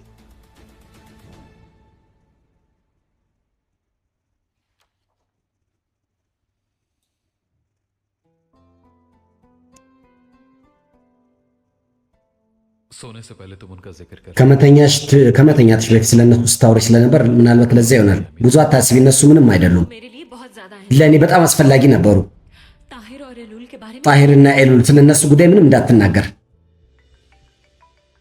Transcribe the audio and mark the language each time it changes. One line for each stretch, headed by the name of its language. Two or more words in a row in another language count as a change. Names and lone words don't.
Hindi: सोने से पहले तुम उनका जिक्र कर
Amharic: ከመተኛትሽ በፊት ስለነሱ ስታወሪ ስለነበር ምናልባት ለዛ ይሆናል። ብዙ आታስቢ፣ እነሱ ምንም አይደሉም።
Hindi: मेरे लिए बहुत ज्यादा है
Amharic: ለእኔ በጣም አስፈላጊ ነበሩ።
Hindi: ताहिर और एलूल के बारे में
Amharic: ጣሂርና ኤሉል ስለነሱ ጉዳይ ምንም እንዳትናገር።